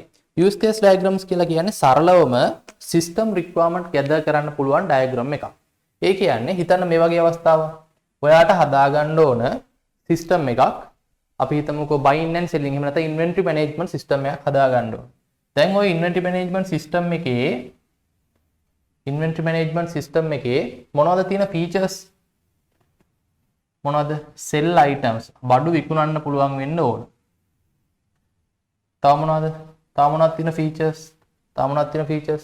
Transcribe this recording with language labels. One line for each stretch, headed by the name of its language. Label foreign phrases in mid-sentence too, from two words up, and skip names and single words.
English: use case diagrams
Sinhala: කියලා කියන්නේ සරලවම
English: system requirement gather
Sinhala: කරන්න පුළුවන් diagram එකක්. ඒ කියන්නේ හිතන්න මේ වගේ අවස්ථාවක්. ඔයාට හදාගන්න ඕන system එකක්. අපි හිතමුකෝ
English: buying and selling
Sinhala: එහෙම නැත්නම්
English: inventory management system
Sinhala: එකක් හදාගන්න ඕන. දැන් ওই
English: inventory management system
Sinhala: එකේ මොනවද තියෙන features? මොනවද?
English: sell items
Sinhala: බඩු විකුණන්න පුළුවන් වෙන්න ඕන. තව මොනවද? තව මොනවද තියෙන features?